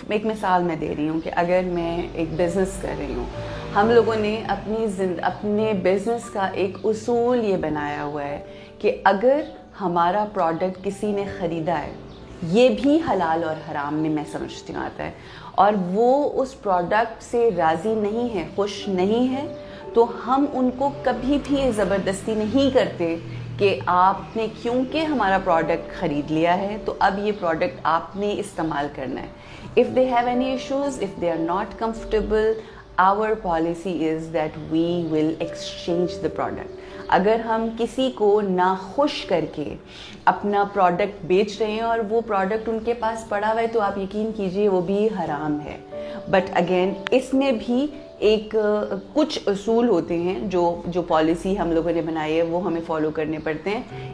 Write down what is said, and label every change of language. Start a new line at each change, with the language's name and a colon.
Urdu: ایک مثال میں دے رہی ہوں کہ اگر میں ایک بزنس کر رہی ہوں, ہم لوگوں نے اپنے بزنس کا ایک اصول یہ بنایا ہوا ہے کہ اگر ہمارا پروڈکٹ کسی نے خریدا ہے, یہ بھی حلال اور حرام میں میں سمجھتی ہوں آتا ہے, اور وہ اس پروڈکٹ سے راضی نہیں ہے, خوش نہیں ہے, تو ہم ان کو کبھی بھی زبردستی نہیں کرتے کہ آپ نے کیونکہ ہمارا پروڈکٹ خرید لیا ہے تو اب یہ پروڈکٹ آپ نے استعمال کرنا ہے.
English: If they have any issues, if they are not comfortable, our policy is that we will exchange the product.
Urdu: اگر ہم کسی کو ناخوش کر کے اپنا پروڈکٹ بیچ رہے ہیں اور وہ پروڈکٹ ان کے پاس پڑا ہوا ہے, تو آپ یقین کیجئے وہ بھی حرام ہے. بٹ اگین اس میں بھی ایک کچھ اصول ہوتے ہیں جو پالیسی ہم لوگوں نے بنائی ہے وہ ہمیں فالو کرنے پڑتے ہیں.